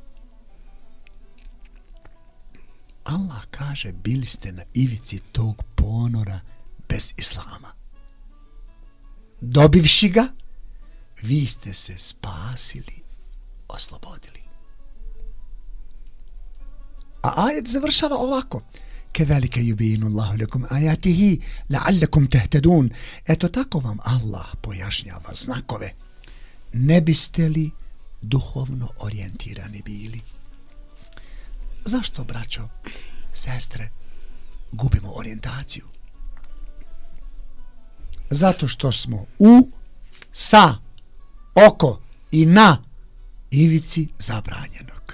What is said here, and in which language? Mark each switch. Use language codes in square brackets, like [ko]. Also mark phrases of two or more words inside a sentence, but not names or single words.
[bs] Allah kaže, bili ste na ivici tog ponora bez islama. Dobivši ga, vi ste se spasili, oslobodili. A ajet završava ovako: [ar] كَذَلِكَ يُبِينُ اللَّهُ لَكُمْ آيَاتِهِ لَعَلَّكُمْ تَهْتَدُونَ. [bs] Eto tako vam Allah pojašnjava znakove, ne biste li duhovno orijentirani bili. Zašto, braćo, sestre, gubimo orijentaciju? Zato što smo sa, oko i na ivici zabranjenog.